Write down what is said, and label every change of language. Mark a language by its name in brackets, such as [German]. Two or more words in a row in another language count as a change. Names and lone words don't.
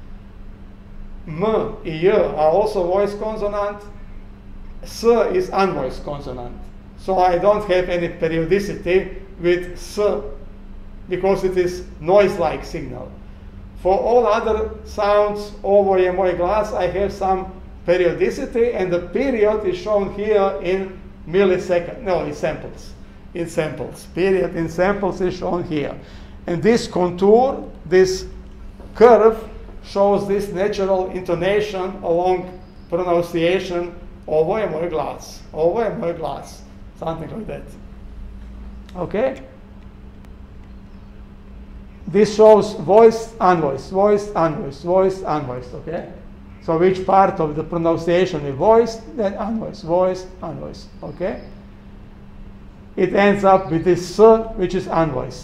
[English] M and Y are also voiced consonant. S is unvoiced consonant. So I don't have any periodicity with S because it is noise-like signal. For all other sounds, [Serbian] ovo je moj glas, [English] I have some periodicity, and the period is shown here in milliseconds. No, in samples. In samples. Period in samples is shown here. And this contour, this curve, shows this natural intonation along pronunciation, [Serbian] ovo je moj glas, ovo je moj glas, [English] something like that. Okay? This shows voiced, unvoiced, voiced, unvoiced, voiced, unvoiced, okay? So which part of the pronunciation is voiced, then unvoiced, voiced, unvoiced, okay? It ends up with this S, which is unvoiced.